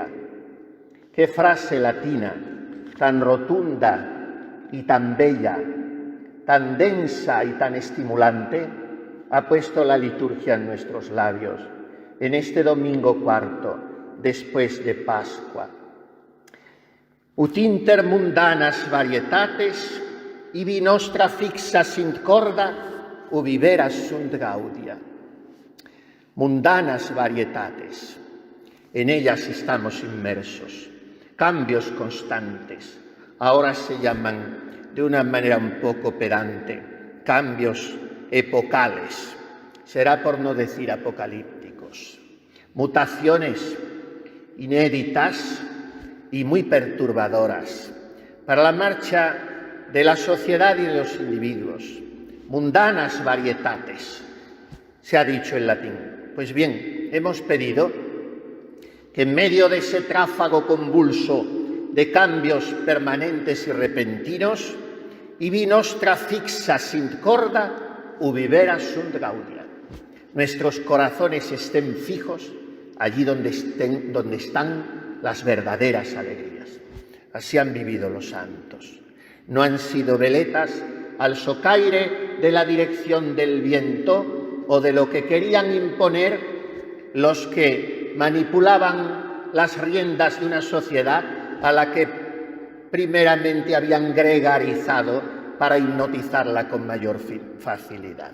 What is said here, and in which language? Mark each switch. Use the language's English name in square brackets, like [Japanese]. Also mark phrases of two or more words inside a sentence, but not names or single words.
[Spanish] Qué frase latina tan rotunda y tan bella, tan densa y tan estimulante ha puesto la liturgia en nuestros labios en este domingo cuarto después de Pascua. [Latin] Ut inter mundanas varietates ibi nostra fixa sint corda ubi vera sunt gaudia. Mundanas varietates, [Spanish] en ellas estamos inmersos, cambios constantes, ahora se llaman de una manera un poco pedante, cambios epocales, será por no decir apocalípticos, mutaciones inéditas y muy perturbadoras para la marcha de la sociedad y de los individuos, [Latin] mundanas varietates, [Spanish] se ha dicho en latín. Pues bien, hemos pedido que en medio de ese tráfago convulso de cambios permanentes y repentinos, [Latin] ibi nostra fixa sint corda ubi vera sunt gaudia. [Spanish] Nuestros corazones estén fijos allí donde están las verdaderas alegrías. Así han vivido los santos. No han sido veletas al socaire de la dirección del viento o de lo que querían imponer los que manipulaban las riendas de una sociedad a la que primeramente habían gregarizado para hipnotizarla con mayor facilidad.